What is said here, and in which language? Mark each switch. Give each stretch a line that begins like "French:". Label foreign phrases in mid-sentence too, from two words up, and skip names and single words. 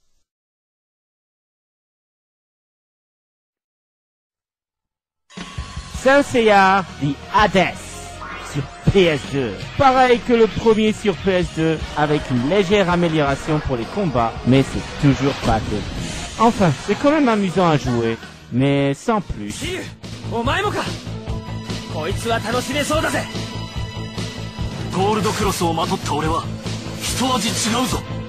French: Saint Seiya The Hades sur PS2. Pareil que le premier sur PS2, avec une légère amélioration pour les combats, mais c'est toujours pas terrible. Enfin, c'est quand même amusant à jouer, mais sans plus.
Japanese: お前もか。こいつは楽しめそうだぜ。ゴールドクロスをまとった俺は一味違うぞ。